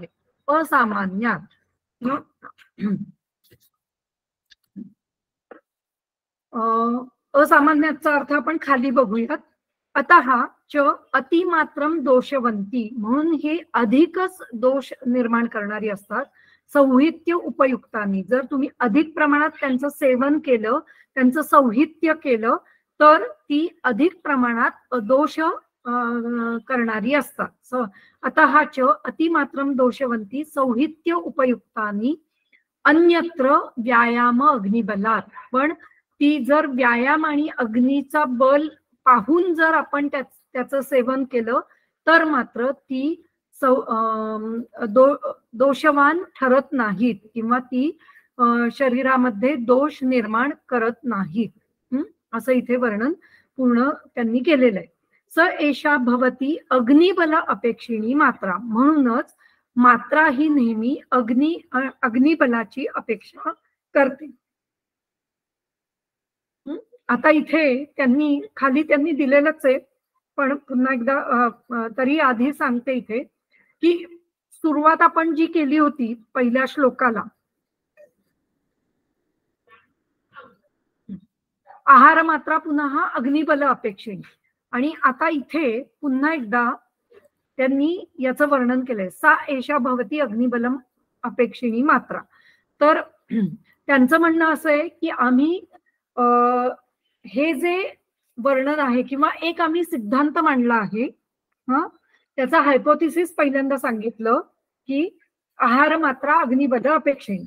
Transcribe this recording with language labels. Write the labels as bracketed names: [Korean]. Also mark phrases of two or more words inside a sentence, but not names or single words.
[Marathi] असामान्यात, असामान्याचा अर्थ आपण खाली बघूयात. [Sanskrit] अतः च अतिमात्रम दोषवंती, [Marathi] म्हणून हे अधिकच दोष निर्माण करणारी असतात. [Sanskrit] सौहित्य उपयुक्तानी, [Marathi] जर तुम्ही अधिक प्रमाणात त्यांचं सेवन केलं, त्यांचं सौहित्य केलं तर ती अधिक प्रमाणात दोष करणारी असतात. [Sanskrit] अतः च अतिमात्रम दोषवंती सौहित्य उपयुक्तानी अन्यत्र व्यायाम अग्निबलात, [Marathi] पण ती जर व्यायाम आणि अग्नीचा बल पाहून जर आपण त्याचं सेवन केलं तर मात्र ती दोषवान ठरत नाहीत किंवा ती शरीरामध्ये दोष निर्माण करत नाहीत. असं इथे वर्णन पूर्ण त्यांनी केलेलं आहे. [Sanskrit] स एषा भवती अग्निबल अपेक्षिणी मात्रा, [Marathi] म्हणूनच मात्रा ही नेहमी अग्निबलाची अपेक्षा करते. आता इथे खाली त्यांनी दिलेलंच आहे, पण पुन्हा एकदा तरी आधी सांगते इथे की सुरुवात आपण जी केली होती पहिल्या श्लोकाला, आहार मात्रा पुन्हा [Sanskrit] अग्निबल अपेक्षिणी, [Marathi] आणि आता इथे पुन्हा एकदा त्यांनी याचं वर्णन केलंय, [Sanskrit] सा एषा भवती अग्निबलम अपेक्षिणी मात्रा. [Marathi] तर त्यांचं म्हणणं असं आहे की आम्ही हे जे वर्णन आहे किंवा एक आम्ही सिद्धांत मांडला आहे, त्याचा हायपोथिसिस पहिल्यांदा सांगितलं की [Sanskrit] आहार मात्रा अग्निबल अपेक्षिणी.